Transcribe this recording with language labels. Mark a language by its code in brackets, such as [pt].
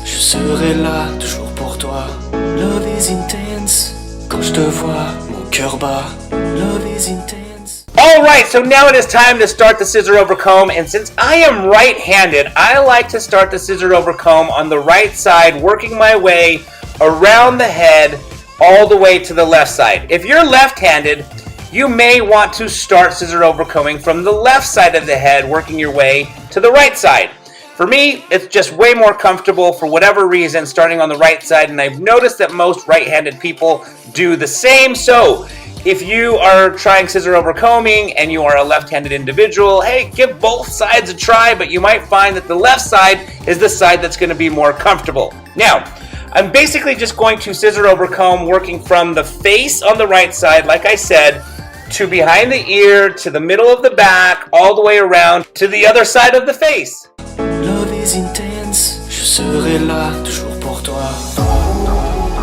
[fr] Je serai là toujours pour toi. [en] Love is intense. [fr] Quand je te vois, mon cœur bat. [en] Love is intense. Alright, so now it is time to start the scissor over comb, and since I am right-handed, I like to start the scissor over comb on the right side, working my way around the head all the way to the left side. If you're left-handed, you may want to start scissor over combing from the left side of the head, working your way to the right side. For me, it's just way more comfortable for whatever reason starting on the right side, and I've noticed that most right-handed people do the same. So if you are trying scissor over combing and you are a left-handed individual, hey, give both sides a try, but you might find that the left side is the side that's going to be more comfortable. Now, I'm basically just going to scissor over comb, working from the face on the right side, like I said, to behind the ear, to the middle of the back, all the way around to the other side of the face. Love is intense, [fr] je serai là toujours pour toi.